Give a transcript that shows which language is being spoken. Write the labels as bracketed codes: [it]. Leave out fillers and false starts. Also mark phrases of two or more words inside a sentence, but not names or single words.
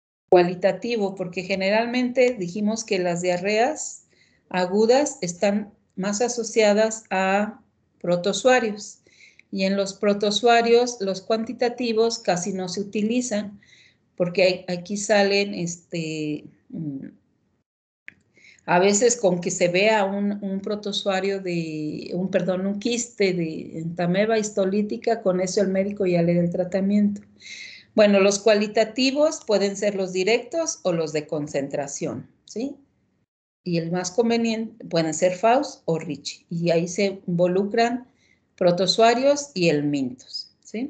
[es] cualitativo, porque generalmente dijimos que las diarreas agudas están más asociadas a protozoarios. Y en los protozoarios, los cuantitativos casi no se utilizan, porque aquí salen a veces con que se vea un protozoario un quiste de entameba histolítica, con eso el médico ya le da el tratamiento. Bueno, los cualitativos pueden ser los directos o los de concentración, ¿sí? Y el más conveniente pueden ser Faust o Ricci. Y ahí se involucran protozoarios y helmintos, ¿sí?